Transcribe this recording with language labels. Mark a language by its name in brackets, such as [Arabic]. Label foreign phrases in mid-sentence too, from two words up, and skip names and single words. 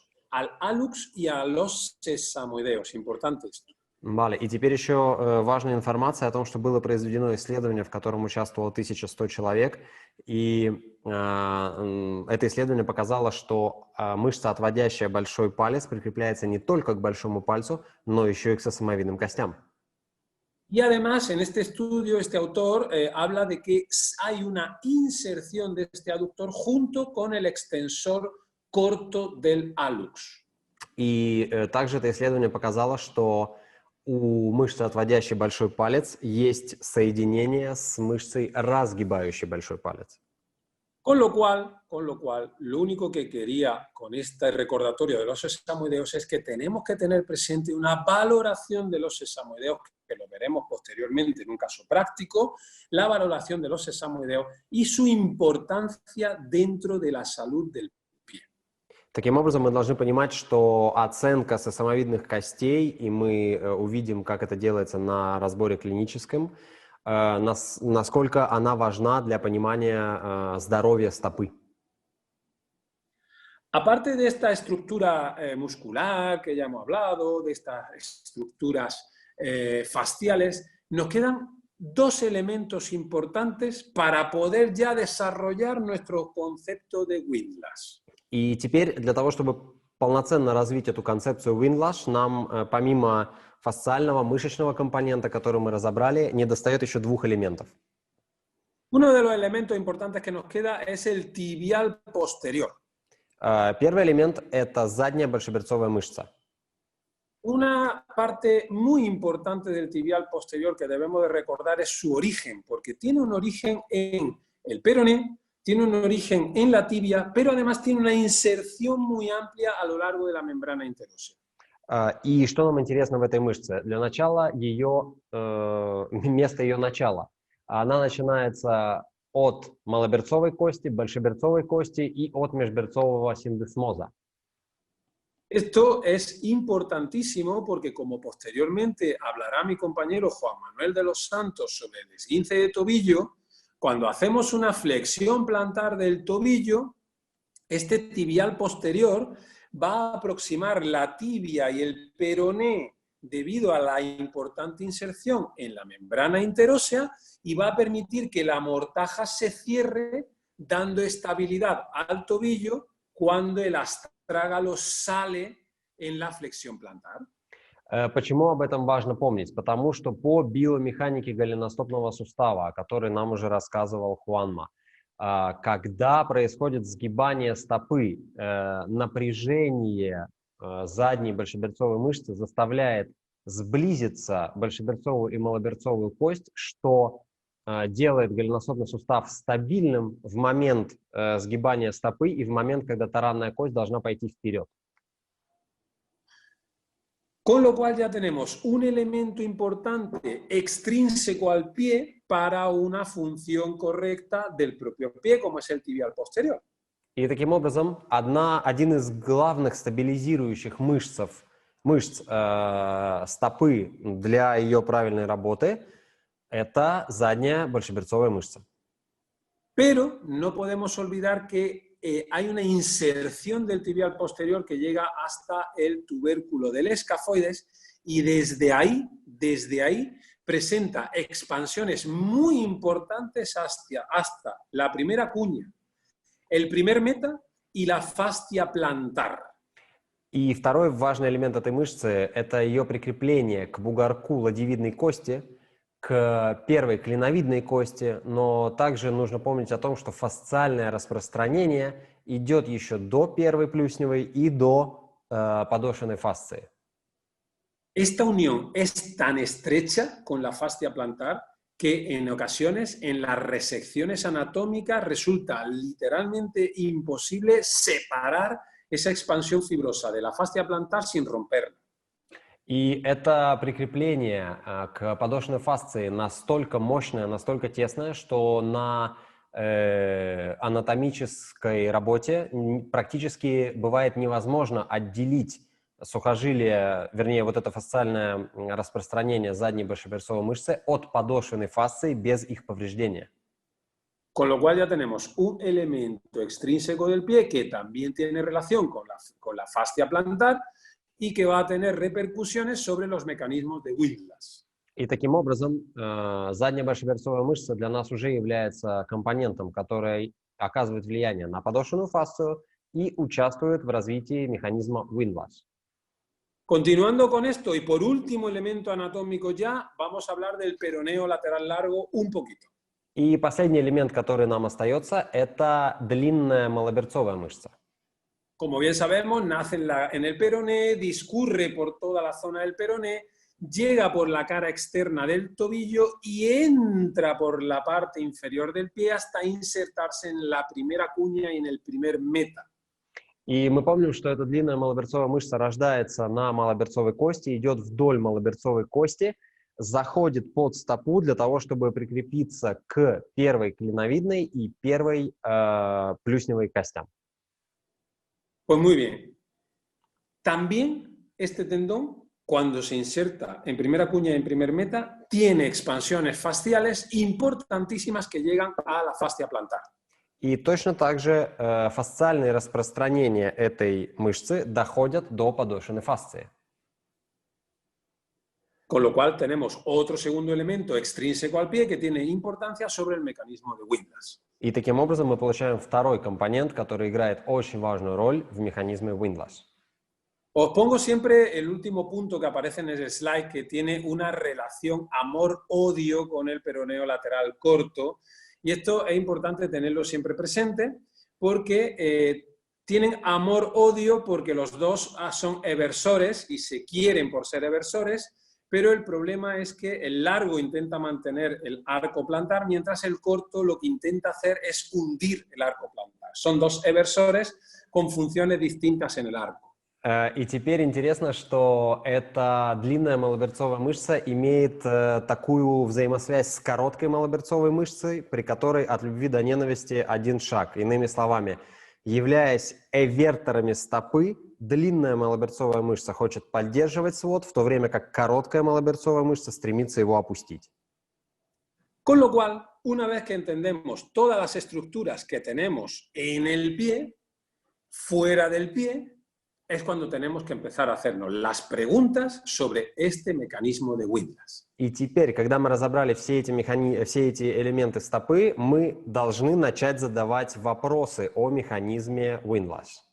[Spanish] Al hallux y a los sesamoideos. Importante esto. Vale, [Russian] и теперь еще важная информация о том, что было произведено исследование, в котором участвовало 1100 человек, и это исследование показало, что мышца, отводящая большой палец, прикрепляется не только к большому пальцу, но еще и к сосамовидным костям. [Spanish] Y además, en este estudio, este autor habla de que hay una inserción de este aductor junto con el extensor corto del hallux. [Russian] И также это исследование показало, что у мышцы, отводящей большой палец, есть соединение с мышцей, разгибающей большой палец. [Spanish] Con lo cual, lo único que quería con este recordatorio de los sesamoideos es que tenemos que tener presente una valoración de los sesamoideos, que lo veremos posteriormente en un caso práctico, la valoración de los sesamoideos y su importancia dentro de la salud del pie. [Russian] Таким образом, мы должны понимать, что оценка сосамовидных костей, и мы увидим, как это делается на разборе клиническом, насколько она важна для понимания здоровья стопы. [Spanish] Aparte de esta estructura muscular que ya hemos hablado, de estas estructuras fasciales, nos quedan dos elementos importantes para poder ya desarrollar nuestro concepto de windlass. [Russian] И теперь для того, чтобы полноценно развить эту концепцию windlass, нам помимо фасциального мышечного компонента, который мы разобрали, недостает еще двух элементов. [Spanish] Uno de los elementos importantes que nos queda es el tibial posterior. [Russian] Первый элемент – это задняя большеберцовая мышца. [Spanish] Una parte muy importante del tibial posterior que debemos de recordar es su origen, porque tiene un origen en el peroné, tiene un origen en la tibia, pero además tiene una inserción muy amplia a lo largo de la membrana interósea. [Russian] И что нам интересно в этой мышце? Для начала место ее начала. Она начинается от малоберцовой кости, большеберцовой кости и от межберцового синдесмоза. [Spanish] Esto es importantísimo porque, como posteriormente hablará mi compañero Juan Manuel de los Santos sobre el esguince de tobillo, cuando hacemos una flexión plantar del tobillo, este tibial posterior va a aproximar la tibia y el peroné debido a la importante inserción en la membrana interósea y va a permitir que la mortaja se cierre, dando estabilidad al tobillo cuando el astrágalo sale en la flexión plantar. [Russian] Почему об этом важно помнить? Потому что по биомеханике голеностопного сустава, о которой нам уже рассказывал Хуанма, когда происходит сгибание стопы, напряжение задней большеберцовой мышцы заставляет сблизиться большеберцовую и малоберцовую кость, что делает голеностопный сустав стабильным в момент сгибания стопы и в момент, когда таранная кость должна пойти вперед. [Spanish] Con lo cual ya tenemos un elemento importante extrínseco al pie para una función correcta del propio pie, como es el tibial posterior. [Russian] И таким образом, один из главных стабилизирующих мышц стопы для ее правильной работы – это задняя большеберцовая мышца. [Spanish] Pero no podemos olvidar que hay una inserción del tibial posterior que llega hasta el tubérculo del escafoides y desde ahí presenta expansiones muy importantes hasta la primera cuña, el primer meta y la fascia plantar. [Russian] И второй важный элемент этой мышцы – это ее прикрепление к бугорку ладьевидной кости, к первой клиновидной кости, но также нужно помнить о том, что фасциальное распространение идет еще до первой плюсневой и до подошвенной фасции. [Spanish] Esta unión es tan estrecha con la fascia plantar que en ocasiones en las resecciones anatómicas resulta literalmente imposible separar esa expansión fibrosa de la fascia plantar sin romperla. [Russian] И это прикрепление к подошвенной фасции настолько мощное, настолько тесное, что на анатомической работе практически бывает невозможно отделить сухожилие, вернее, вот это фасциальное распространение задней большеберцовой мышцы от подошвенной фасции без их повреждения. [Spanish] Con lo cual ya tenemos un elemento extrínseco del pie que también tiene relación con la fascia plantar y que va a tener repercusiones sobre los mecanismos de Whiplash. [Russian] И таким образом задняя большеберцовая мышца для нас уже является компонентом, который оказывает влияние на подошвенную фасцию и участвует в развитии механизма Whiplash. [Spanish] Continuando con esto, y por último elemento anatómico ya, vamos a hablar del peroneo lateral largo un poquito. [Russian] И последний элемент, который нам остается, это длинная малоберцовая мышца. [Spanish] Como bien sabemos, nace en el peroné, discurre por toda la zona del peroné, llega por la cara externa del tobillo y entra por la parte inferior del pie hasta insertarse en la primera cuña y en el primer meta. [Russian] И мы помним, что эта длинная малоберцовая мышца рождается на малоберцовой кости, идет вдоль малоберцовой кости, заходит под стопу для того, чтобы прикрепиться к первой клиновидной и первой плюсневой костям. [Spanish] Pues muy bien. También este tendón, cuando se inserta en primera cuña y en primer meta, tiene expansiones fasciales importantísimas que llegan a la fascia plantar. [Russian] И точно так же фасциальные распространения этой мышцы доходят до подошвенной фасции. [Spanish] Con lo cual tenemos otro segundo elemento extrínseco al pie que tiene importancia sobre el mecanismo de Whiplash. [Russian] И таким образом мы получаем второй компонент, который играет очень важную роль в механизме Whiplash. [Spanish] Os pongo siempre el último punto que aparece en el slide que tiene una relación amor-odio con el peroneo lateral corto. Y esto es importante tenerlo siempre presente porque tienen amor-odio porque los dos son eversores y se quieren por ser eversores, pero el problema es que el largo intenta mantener el arco plantar, mientras el corto lo que intenta hacer es hundir el arco plantar. Son dos eversores con funciones distintas en el arco. [Russian] И теперь интересно, что эта длинная малоберцовая мышца имеет такую взаимосвязь с короткой малоберцовой мышцей, при которой от любви до ненависти один шаг. Иными словами, являясь эверторами стопы, длинная малоберцовая мышца хочет поддерживать свод, в то время как короткая малоберцовая мышца стремится его опустить. [Spanish] Con lo cual, una vez que entendemos todas las estructuras que tenemos en el pie, fuera del pie, es cuando tenemos que empezar a hacernos las preguntas sobre este mecanismo de Whiplash. [Russian] И теперь, когда мы разобрали все эти элементы стопы, мы должны начать задавать вопросы о механизме Whiplash.